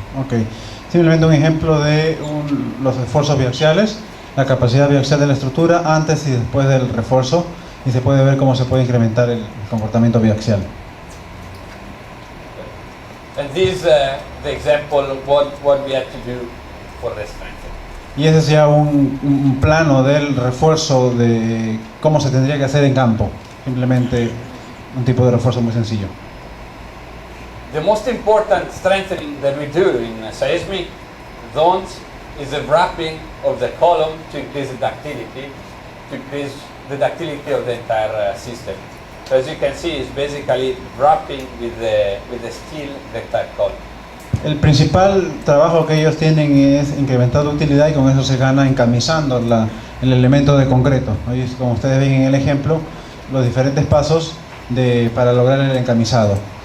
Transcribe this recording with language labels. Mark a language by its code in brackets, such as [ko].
[es] Ok, simplemente un ejemplo de los esfuerzos biaxiales, la capacidad biaxial de la estructura antes y después del refuerzo, y se puede ver cómo se puede incrementar el comportamiento biaxial. [en] And this the example of what we have to do for the strengthening. [es] Y ese es ya un plano del refuerzo de cómo se tendría que hacer en campo, simplemente un tipo de refuerzo muy sencillo. [en] The most important strengthening that we do in seismic zones is the wrapping of the column to increase the ductility, to increase the ductility of the entire system. So as you can see, it's basically wrapping with the steel the entire column. [es] El principal trabajo que ellos tienen es incrementar la utilidad y con eso se gana encamisando el elemento de concreto. Ahí, como ustedes ven en el ejemplo, los diferentes pasos para lograr el encamisado.